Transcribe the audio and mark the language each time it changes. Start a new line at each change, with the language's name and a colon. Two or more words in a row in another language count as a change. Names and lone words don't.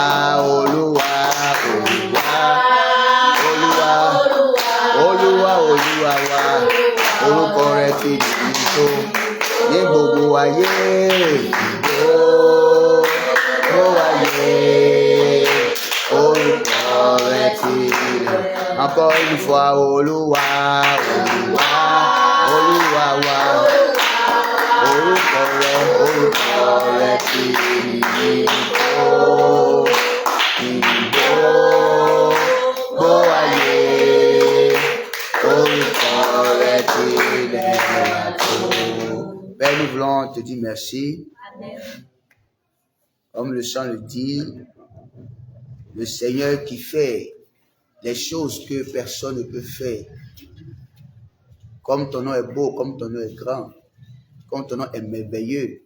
Yoruba: Olúwa, Olúwa, Olúwa, Olúwa, Olúwa wa, orúkọ rẹ̀ ti yìnyín tó ní gbogbo ayé, gbogbo ayé, orúkọ rẹ̀ ti lẹ́wà.
French: Encore une fois,
Yoruba: Olúwa, Olúwa, Olúwa wa, orúkọ rẹ̀ ti yìnyín tó ní gbogbo ayé, orúkọ rẹ̀ ti lẹ́wà tó.
French: Père, nous voulons te dire merci. Comme le chant le dit, le Seigneur qui fait les choses que personne ne peut faire. Comme ton nom est beau, comme ton nom est grand, comme ton nom est merveilleux.